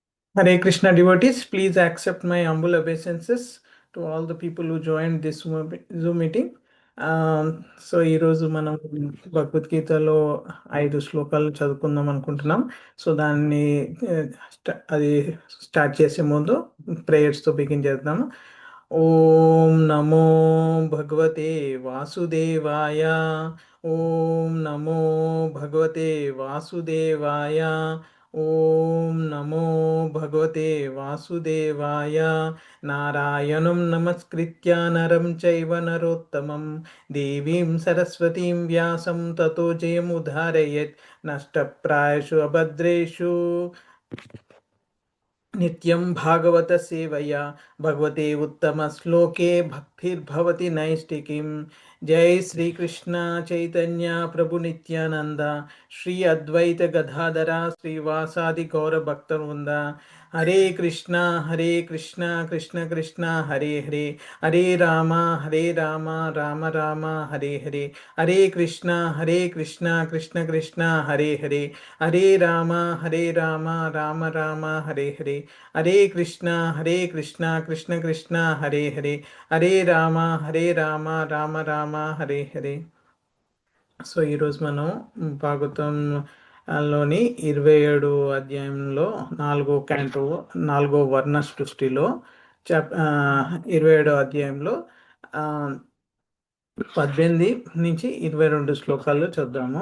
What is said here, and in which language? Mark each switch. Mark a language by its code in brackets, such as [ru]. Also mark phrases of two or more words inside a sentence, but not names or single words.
[en] Hare Krishna devotees, please accept my humble obeisances to all the people who joined this Zoom meeting. [te] సో ఈరోజు మనం భగవద్గీతలో 5 శ్లోకాలు చదువుకుందాం అనుకుంటున్నాం. సో దాన్ని అది స్టార్ట్ చేసే ముందు ప్రేయర్స్తో బిగిన్ చేద్దాము. [sa] ఓం నమో భగవతే వాసుదేవాయ. ఓం నమో భగవతే వాసుదేవాయ. ఓం నమో భగవతే వాసుదేవాయ. నారాయణం నమస్కృత్య నరం చైవ నరోత్తమం దేవీం సరస్వతీం వ్యాసం తతో జయముదారయేత్. నష్టప్రాయషు అభద్రేషు నిత్యం భాగవత సేవయా భగవతే ఉత్తమ శ్లోకే భక్తిర్భవతి నైష్టికీం. జై శ్రీకృష్ణ చైతన్య ప్రభు నిత్యానంద శ్రీ అద్వైత గదాధర శ్రీవాసాది గౌర భక్తవృంద. హరే కృష్ణ కృష్ణ కృష్ణ హరే హరే, హరే రామ రామ రామ హరే హరే. హరే కృష్ణ కృష్ణ కృష్ణ హరే హరే, హరే రామ రామ రామ హరే హరే. హరే కృష్ణ కృష్ణ కృష్ణ హరే హరే, హరే రామ రామ రామ హరే హరే. [te] సో ఈరోజు మనం భాగవతంలోని 27 అధ్యాయంలో 4వ క్యాంటో 4వ వర్ణ సృష్టిలో 27 అధ్యాయంలో 18 నుంచి 22 శ్లోకాలు చూద్దాము.